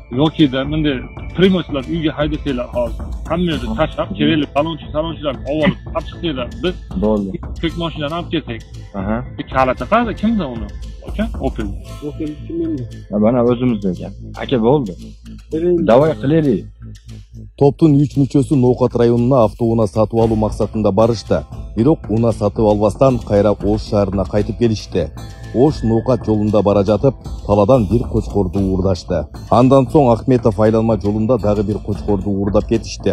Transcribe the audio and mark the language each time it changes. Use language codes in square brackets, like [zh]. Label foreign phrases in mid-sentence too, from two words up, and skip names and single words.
[uz] Yoki-da bunday premoslar uyga haydasanglar hozir. Hamma yerda tashlab, kerakli talonchilarni olib chiqsanglar, biz bo'ldi. Ko'k mashinani olib kelsak. Aha. Kaliti qayerda? Kimda uni? Aka, Opel. Opel kimda? Mana o'zimizda ekan. Aka bo'ldi. Davay qilaylik. [ky] Топтун 3 мүчөсү Ноокат районуна автоунаа сатып алуу максатында барышты. Бирок унаа сатып албастан кайра Ош шаарына кайтып келишти. Ош Ноокат жолунда бара жатып, таладан бир кочкорду уурдашты. Андан соң Ахметов айланма жолунда дагы бир кочкорду уурдап кетишти.